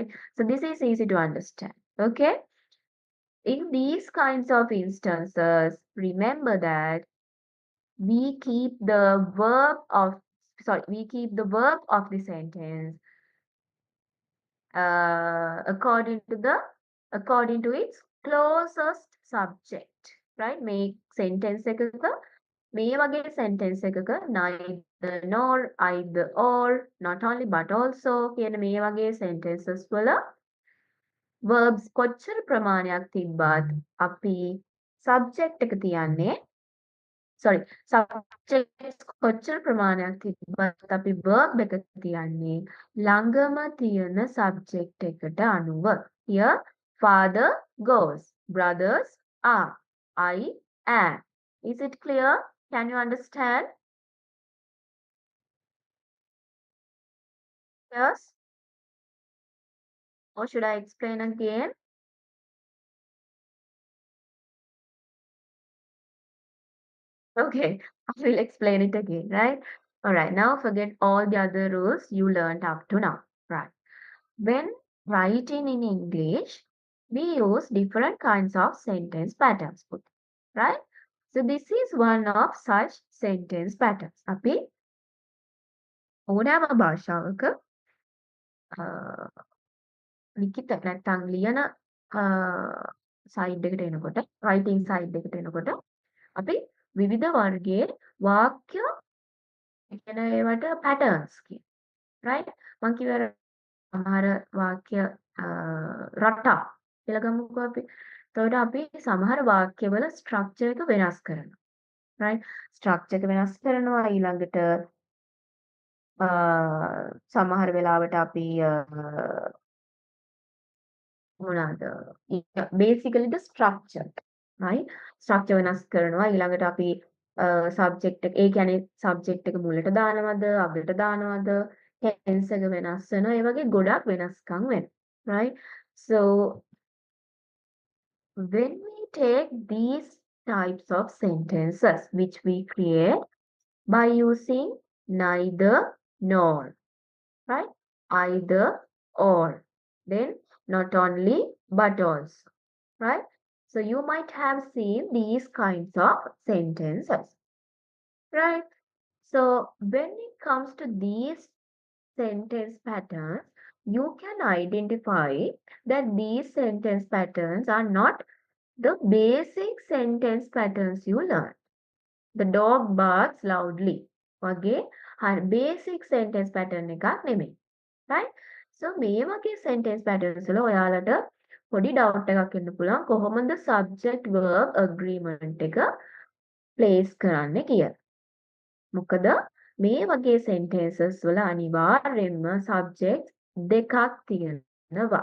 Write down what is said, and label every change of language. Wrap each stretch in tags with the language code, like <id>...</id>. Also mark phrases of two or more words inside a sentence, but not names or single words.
<en>So this is easy to understand, okay? In these kinds of instances, remember that we keep the verb of the sentence according to its closest subject, right? Make sentence</en> <si>එකක මේ වගේ sentence එකක</si> <en>neither nor either or not only but also</en> <si>කියන මේ වගේ sentences වල verbs කොච්චර ප්‍රමාණයක් තිබ්බත් අපි subject එක තියන්නේ subjects කොච්චර ප්‍රමාණයක් තිබ්බත් අපි verb එක තියන්නේ ළඟම තියෙන subject එකට අනුව.</si> <en>Here father goes, brothers are, I am. Is it clear? Can you understand? Yes? Or should I explain again? Okay, I will explain it again, right? All right, now forget all the other rules you learned up to now, right? When writing in English, we use different kinds of sentence patterns, right? So this is one of such sentence patterns.</en> <si>අපි ඕනෑම භාෂාවක ලිඛිත නැත්නම් ලියන සයිඩ් එකට එනකොට</si> <en>writing side</en> <si>එකට එනකොට අපි විවිධ වර්ගයේ වාක්‍ය කියන ඒවට patterns කියන right මම කිව්වා සමහර වාක්‍ය රටා කියලා ගමුකෝ අපි. එතකොට අපි සමහර වාක්‍යවල structure එක වෙනස් කරනවා. right structure එක වෙනස් කරනවා ඊළඟට සමහර වෙලාවට අපි මොනවාද</si> <en>basically the structure right structure</en> <si>වෙනස් කරනවා ඊළඟට අපි subject එක ඒ කියන්නේ subject එක මුලට දානවද අගට දානවද tense එක වෙනස් වෙනවා ඒ වගේ ගොඩක් වෙනස්කම් වෙනවා</si> <en>right so when we take these types of sentences which we create by using neither nor right either or then not only but also right so you might have seen these kinds of sentences right so when it comes to these sentence patterns you can identify that these sentence patterns are not the basic sentence patterns you learn the dog barks loudly වගේ basic sentence pattern</en> <si>එකක් නෙමෙයි</si> <en>right so</en> <si>මේ වගේ sentence patterns වල ඔයාලට පොඩි doubt එකක් එන්න පුළුවන් කොහොමද subject verb agreement එක place කරන්නේ කියලා. මොකද මේ වගේ sentences වල අනිවාර්යෙන්ම subject දෙකක් තියෙනවා.</si>